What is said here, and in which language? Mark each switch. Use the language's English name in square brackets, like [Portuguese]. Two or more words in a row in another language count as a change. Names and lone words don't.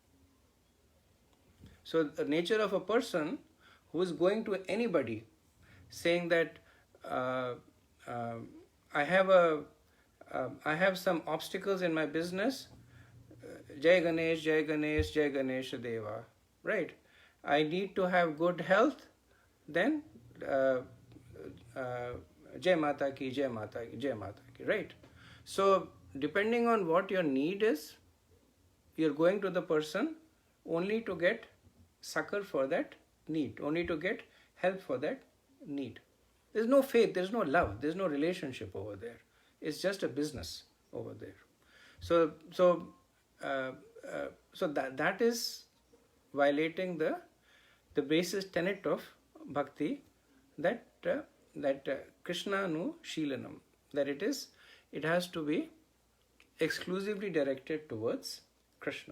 [English] So the nature of a person who is going to anybody saying that I have some obstacles in my business, [Hindi] जय गणेश, जय गणेश, जय गणेश देवा, [English] right? I need to have good health, then [Hindi] जय माता की, जय माता की, जय माता की, [English] right? So depending on what your need is, you're going to the person only to get succor for that need, only to get help for that need. There's no faith, there's no love, there's no relationship over there. It's just a business over there. So that is violating the basis tenet of bhakti, that [Sanskrit] कृष्णानु शीलनम्, [English] that it has to be exclusively directed towards Krishna.